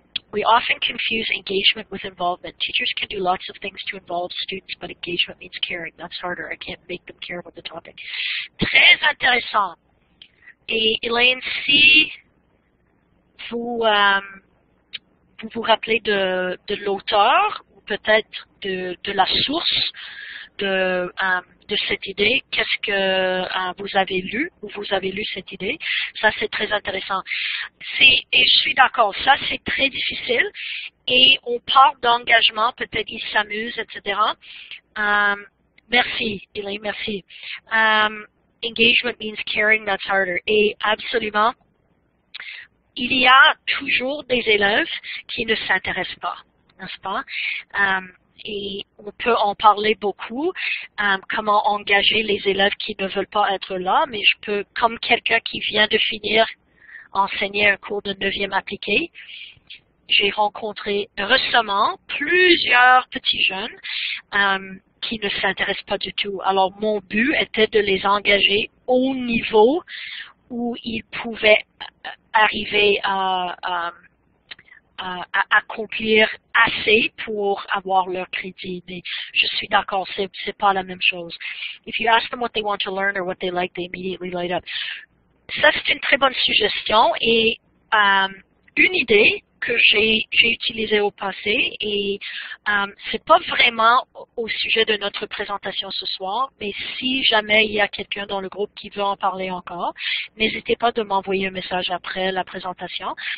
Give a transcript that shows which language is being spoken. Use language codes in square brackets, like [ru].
[en] We often confuse engagement with involvement. Teachers can do lots of things to involve students, but engagement means caring. That's harder. I can't make them care about the topic. [fr] Très intéressant. Et Elaine, si vous vous rappelez de l'auteur ou peut-être de la source de cette idée, qu'est-ce que vous avez lu ou vous avez lu cette idée, ça c'est très intéressant. Et je suis d'accord, ça c'est très difficile et on parle d'engagement, peut-être ils s'amusent, etc. Merci, Elaine, merci. [en] Engagement means caring, that's harder. [fr] Et absolument, il y a toujours des élèves qui ne s'intéressent pas, n'est-ce pas? Et on peut en parler beaucoup, comment engager les élèves qui ne veulent pas être là, mais je peux, comme quelqu'un qui vient de finir enseigner un cours de 9e appliqué, j'ai rencontré récemment plusieurs petits jeunes qui ne s'intéressent pas du tout. Alors mon but était de les engager au niveau où ils pouvaient arriver à accomplir assez pour avoir leur crédit. Mais je suis d'accord, c'est pas la même chose. [en] If you ask them what they want to learn or what they like, they immediately light up. [fr] Ça, c'est une très bonne suggestion et une idée que j'ai utilisée au passé et c'est pas vraiment au sujet de notre présentation ce soir, mais si jamais il y a quelqu'un dans le groupe qui veut en parler encore, n'hésitez pas de m'envoyer un message après la présentation.